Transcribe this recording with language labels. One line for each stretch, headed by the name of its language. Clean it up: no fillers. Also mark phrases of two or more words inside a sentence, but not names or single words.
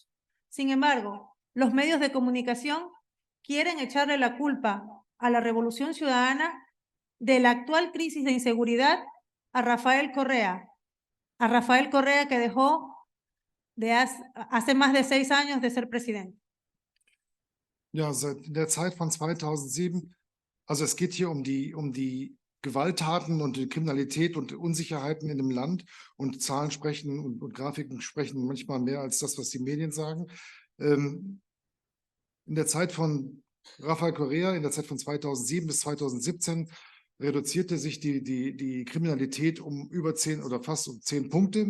Spanish: Sin embargo, los medios de comunicación quieren echarle la culpa a la Revolución Ciudadana de la actual crisis de inseguridad a Rafael Correa que dejó hace más de 6 años de ser presidente.
German: Ja, seit der Zeit von 2007, also es geht hier um die Gewalttaten und die Kriminalität und Unsicherheiten in dem Land und Zahlen sprechen und Grafiken sprechen manchmal mehr als das, was die Medien sagen. In der Zeit von Rafael Correa, in der Zeit von 2007 bis 2017 reduzierte sich die Kriminalität um über 10 oder fast um 10 Punkte.